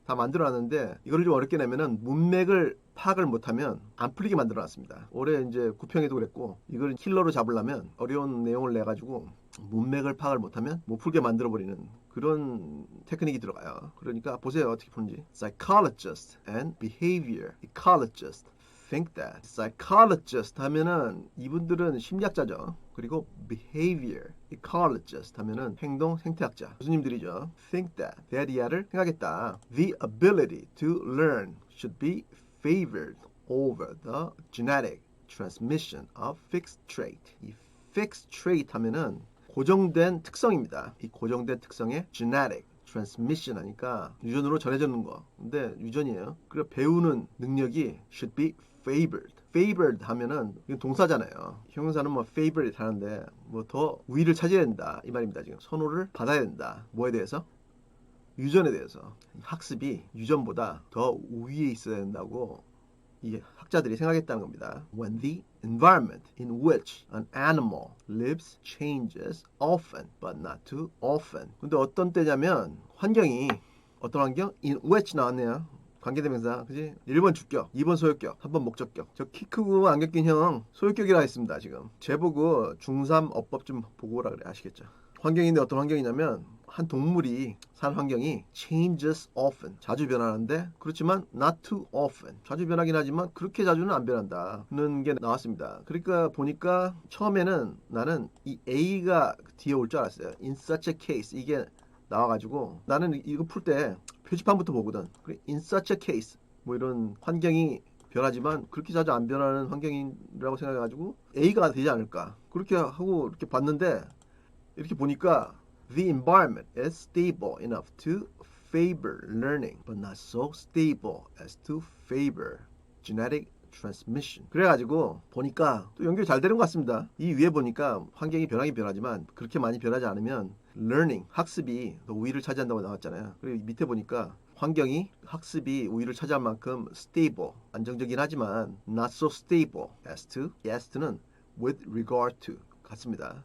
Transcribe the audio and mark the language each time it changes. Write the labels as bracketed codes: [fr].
[ko] 다 만들어 놨는데 이거를 좀 어렵게 내면은 문맥을 파악을 못하면 안 풀리게 만들어 놨습니다. 올해 이제 9평에도 그랬고, 이걸 킬러로 잡으려면 어려운 내용을 내가지고 문맥을 파악을 못하면 못 풀게 만들어버리는 그런 테크닉이 들어가요. 그러니까 보세요, 어떻게 푸는지. [en] Psychologist and behavior ecologist think that. [ko] Psychologist 하면은 이분들은 심리학자죠. 그리고 behavior ecologist 하면은 행동 생태학자 교수님들이죠. [en] think that. [ko] that이야를 생각했다. [en] The ability to learn should be favored over the genetic transmission of fixed trait. [ko] 이 fixed trait 하면은 고정된 특성입니다. 이 고정된 특성의 genetic transmission 하니까 유전으로 전해지는 거. 근데 유전이에요. 그리고 배우는 능력이 [en] should be favored. [ko] favored 하면은 이건 동사잖아요. 형용사는 뭐 favorite 하는데 뭐 더 우위를 차지해야 된다 이 말입니다. 지금 선호를 받아야 된다. 뭐에 대해서? 유전에 대해서. 학습이 유전보다 더 우위에 있어야 된다고 이 학자들이 생각했다는 겁니다. [en] When the environment in which an animal lives changes often, but not too often. [ko] 근데 어떤 때냐면 환경이 어떤 환경? [en] In which [ko] 나왔네요. 관계대명사, 그지? 1번 주격, 2번 소유격, 3번 목적격. 저 키 크고 안경 낀 형 소유격이라 했습니다. 지금 제보고 중3 어법 좀 보고 오라 그래. 아시겠죠? 환경인데 어떤 환경이냐면 한 동물이 사는 환경이 [en] changes often, [ko] 자주 변하는데 그렇지만 [en] not too often, [ko] 자주 변하긴 하지만 그렇게 자주는 안 변한다는 게 나왔습니다. 그러니까 보니까 처음에는 나는 이 A가 뒤에 올 줄 알았어요. [en] In such a case [ko] 이게 나와가지고 나는 이거 풀 때 표지판부터 보거든. [en] In such a case [ko] 뭐 이런 환경이 변하지만 그렇게 자주 안 변하는 환경이라고 생각해가지고 A가 되지 않을까 그렇게 하고 이렇게 봤는데 이렇게 보니까 [en] the environment is stable enough to favor learning, but not so stable as to favor genetic transmission. [ko] 그래가지고 보니까 또 연결이 잘 되는 것 같습니다. 이 위에 보니까 환경이 변하긴 변하지만 그렇게 많이 변하지 않으면 learning, 학습이 더 우위를 차지한다고 나왔잖아요. 그리고 밑에 보니까 환경이 학습이 우위를 차지할 만큼 stable, 안정적이긴 하지만 [en] not so stable as to, [ko] as to는 [en] with regard to [ko] 같습니다.